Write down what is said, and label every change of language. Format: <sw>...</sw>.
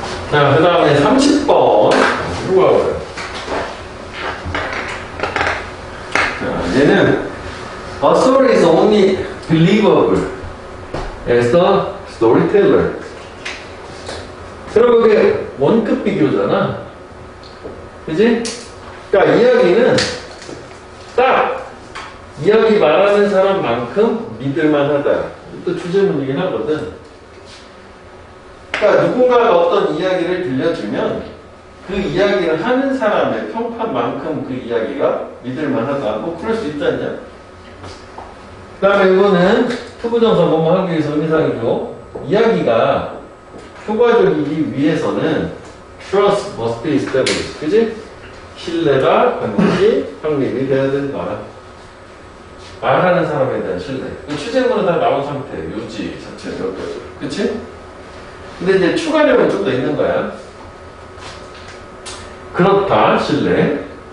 <ko>자, 그 다음에 30번 이거 봐봐요. 자, 얘는</ko> <en>A story is only believable as the storyteller.</en> <ko>그럼 그게 원급 비교잖아. 그지? 그러니까 이야기는 딱 이야기 말하는 사람만큼 믿을만하다. 또 주제문이긴 하거든. 그러니까 누군가가 어떤 이야기를 들려주면 그 이야기를 하는 사람의 평판만큼 그 이야기가 믿을만하다. 뭐 그럴 수 있지 않냐? 그 다음에 이거는 투부정사 뭐뭐 하기 위해서 의미상이죠. 이야기가 효과적이기 위해서는</ko> <en>trust must be established.</en> <ko>그지? 신뢰가 반드시 확립이 돼야 된다. 말하는 사람에 대한 신뢰. 취재문은 다 나온 상태, 요지 자체 여기까지. 그치? 근데 이제 추가력은 좀 더 있는 거야. 그렇다, 신뢰.</ko>